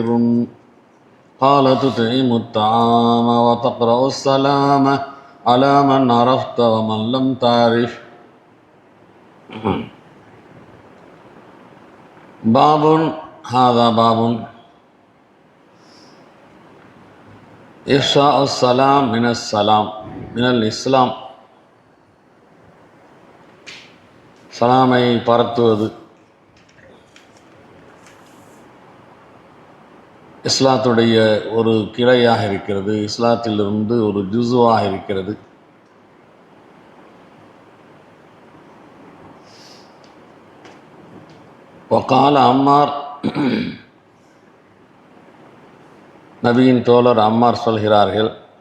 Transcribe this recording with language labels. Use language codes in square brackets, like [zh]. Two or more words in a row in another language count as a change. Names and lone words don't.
[ar] قال: تطعم الطعام وتقرأ السلام على من عرفت ومن لم تعرف. باب هذا باب إفشاء السلام من الإسلام. [ta] சலாமை பரத்துவது இஸ்லாத்துடைய ஒரு கிளையாக இருக்கிறது, இஸ்லாத்திலிருந்து ஒரு ஜுசுவாக இருக்கிறது. வகால அம்மார், நபியின் தோழர் அம்மார் சொல்கிறார்கள்: